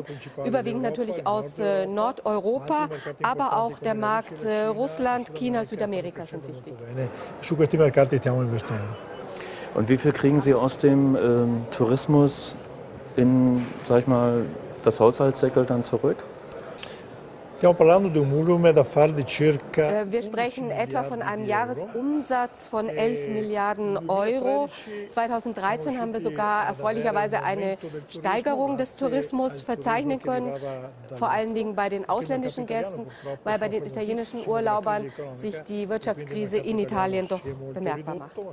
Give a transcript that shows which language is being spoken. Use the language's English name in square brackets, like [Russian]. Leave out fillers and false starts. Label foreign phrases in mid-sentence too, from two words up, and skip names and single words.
[German] Überwiegend natürlich aus Nordeuropa, aber auch der Markt Russland, China, Südamerika sind wichtig. Und wie viel kriegen Sie aus dem Tourismus in, sag ich mal, das Haushaltssäckel dann zurück? [Italian] Stiamo parlando di un volume d'affari di circa. [German] Wir sprechen etwa von einem Jahresumsatz von 11 Milliarden Euro. 2013 haben wir sogar erfreulicherweise eine Steigerung des Tourismus verzeichnen können, vor allen Dingen bei den ausländischen Gästen, weil bei den italienischen Urlaubern sich die Wirtschaftskrise in Italien doch bemerkbar macht.